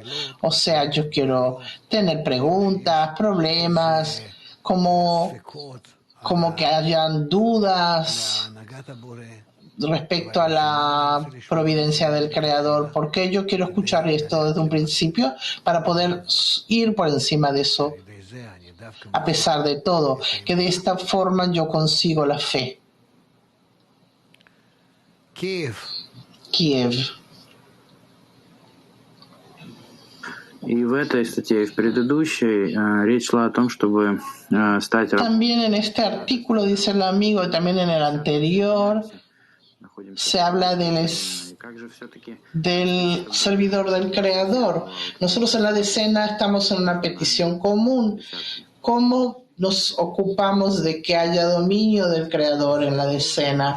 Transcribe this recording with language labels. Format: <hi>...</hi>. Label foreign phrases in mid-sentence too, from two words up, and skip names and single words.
<es>O sea, yo quiero tener preguntas, problemas, como que hayan dudas respecto a la providencia del Creador. ¿Por qué yo quiero escuchar esto desde un principio? Para poder ir por encima de eso, a pesar de todo, que de esta forma yo consigo la fe. Kiev.</es> <ru>И в этой статье, и в предыдущей, речь шла о том, чтобы стать...</ru> <es>También en este artículo, dice el amigo, y también en el anterior, se habla del servidor del Creador. Nosotros en la decena estamos en una petición común. ¿Cómo nos ocupamos de que haya dominio del Creador en la decena?</es>